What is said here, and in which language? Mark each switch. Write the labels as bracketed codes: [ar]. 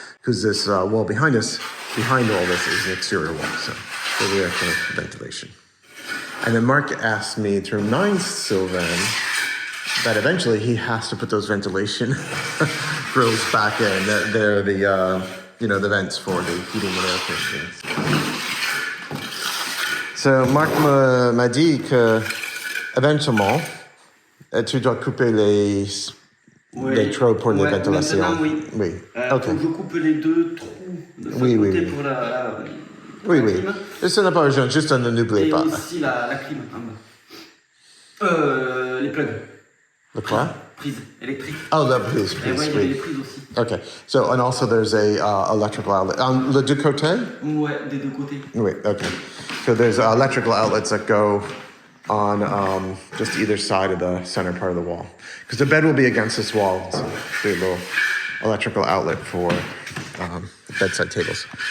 [en] Because this wall behind all this is an exterior wall, so they were for ventilation. And then Mark asked me to remind Sylvain that eventually he has to put those ventilation grills back in. They're the vents for the heating and air conditioning. [fr] So Marc m'a dit que éventuellement tu dois couper les trous pour les ventilations. Oui. Oui. Faut que je coupe les deux trous de ce côté pour la Oui. Ce n'est pas urgent, juste ne n'oubliez pas. Et aussi la clim en bas. Les plugs. Le quoi? Prise électrique. [en] Oh, the prise. [fr] Et ouais, il y avait les prises aussi. [en] Okay. So, and also there's a electrical outlet. [fr] On les deux côtés? Ouais, des deux côtés. Oui, okay. [en] So there's electrical outlets that go on just either side of the center part of the wall. Because the bed will be against this wall. So there's a little electrical outlet for bedside tables.